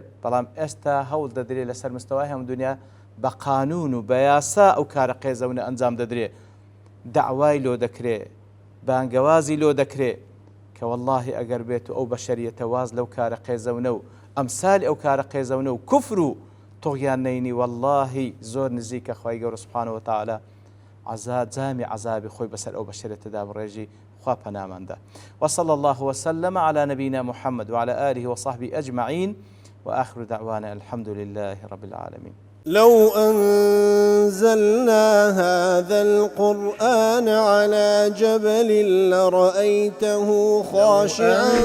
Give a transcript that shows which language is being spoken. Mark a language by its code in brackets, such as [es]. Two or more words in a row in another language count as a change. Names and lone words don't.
[ckb] بەڵام ئێستا هەوڵ دەدرێت لەسەر مستەوای هەموو دنیا بە قانون و بە یاسا ئەو کارە قێزەونە ئەنجام دەدرێت داوای لۆ دەکرێت بانگەوازی لۆ دەکرێت کە واللهی ئەگەر بێت و ئەو بەشەریەتە واز لەو کارە قێزەونە و ئەمسالی ئەو کارە قێزەونە و کوفر و تۆغیان نەینی واللهی زۆر نزیکە خوای گەورە [ar] سوبحانەهو وتەعالە [ckb] جامی عذابی خۆی بەسەر ئەو بەشەرێتەدا بڕێژی خوا پەناماندا. [ar] وصلى الله وسلم على نبينا محمد وعلى آله وصحبه أجمعين وآخر دعوانا الحمد لله رب العالمين. لو أنزلنا هذا القرآن على جبل لرأيته خاشعا